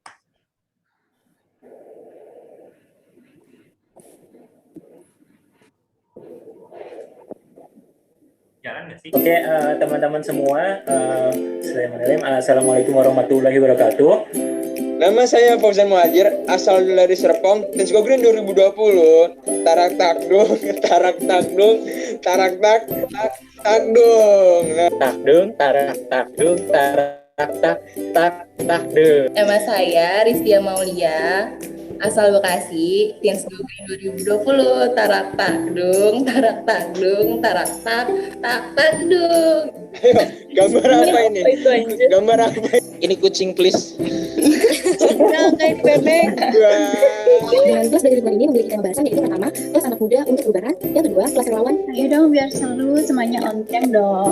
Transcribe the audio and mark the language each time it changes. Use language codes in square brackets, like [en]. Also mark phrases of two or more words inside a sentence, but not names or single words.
[id] Jalan nggak sih? Oke, teman-teman semua, Assalamualaikum warahmatullahi wabarakatuh. Nama saya Fauzan Muhajir, asal dari Serpong, Teens Go Green 2020. Tarak takdung, tarak takdung, tarak tak takdung. Takdung, tarak takdung, tarak tak takdung. Nama saya Rizdia Maulia, asal Bekasi, Teens Go Green 2020. Tarak takdung, tarak takdung, tarak tak takdung. Ayo, gambar apa ini? Gambar apa? Ini kucing please. Kayak bebek. Dengan plus dari lingkungan ini memiliki tema bahasan yaitu pertama, kelas anak muda untuk perubahan. Yang kedua, kelas relawan. Ayo dong biar seru, semuanya [en] on time [id] dong.